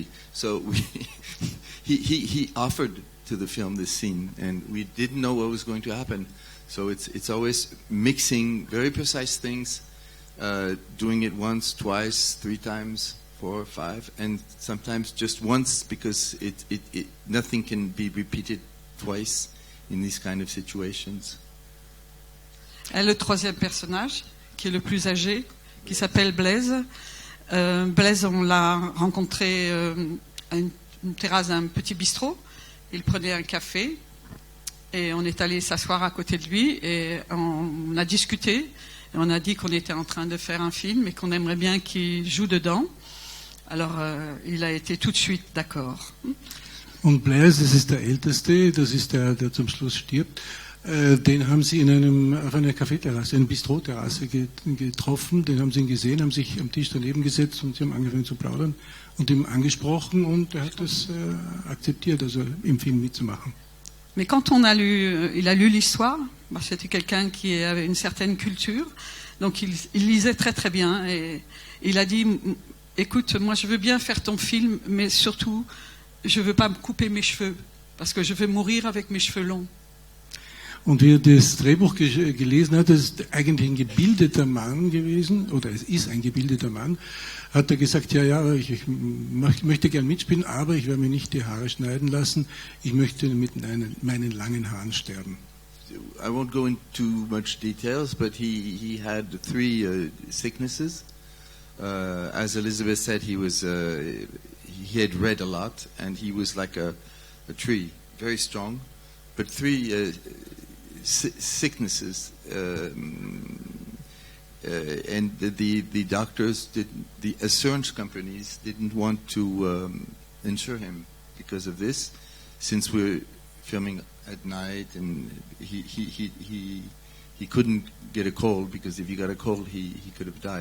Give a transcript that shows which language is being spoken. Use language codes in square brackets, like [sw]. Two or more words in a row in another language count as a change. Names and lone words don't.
[en] So he offered to the film this scene, and we didn't know what was going to happen. So it's always mixing very precise things, doing it once, twice, 3 times, 4, 5, and sometimes just once, because nothing can be repeated twice in these kind of situations. [fr] Et le troisième personnage, qui est le plus âgé, qui s'appelle Blaise. Blaise, on l'a rencontré à une terrasse d'un petit bistrot. Il prenait un café et on est allé s'asseoir à côté de lui et on a discuté. Et on a dit qu'on était en train de faire un film et qu'on aimerait bien qu'il joue dedans. Alors, il a été tout de suite d'accord. [de] Und Blaise, das ist der Älteste, das ist der zum Schluss stirbt. Den haben sie auf einer Kaffeeterrasse, einer Bistroterrasse getroffen. Den haben sie ihn gesehen, haben sich am Tisch daneben gesetzt und sie haben angefangen zu plaudern und ihm angesprochen und er hat das akzeptiert, also im Film mitzumachen. [fr] Mais quand il a lu l'histoire, c'était quelqu'un qui avait une certaine culture, donc il lisait très très bien et il a dit, écoute, moi je veux bien faire ton film, mais surtout je veux pas me couper mes cheveux, parce que je veux mourir avec mes cheveux longs. [de] Und wie er das Drehbuch gelesen hat, das ist eigentlich ein gebildeter Mann gewesen, oder es ist ein gebildeter Mann, hat er gesagt, ja, ich möchte gern mitspielen, aber ich werde mir nicht die Haare schneiden lassen, ich möchte mit meinen langen Haaren sterben. [en] I won't go into much details, but he had 3 sicknesses. As Elizabeth said, he had read a lot, and he was like a tree, very strong, but 3 sicknesses, and the doctors, the assurance companies didn't want to insure him because of this, since we're filming at night, and he couldn't get a cold, because if he got a cold, he could have died.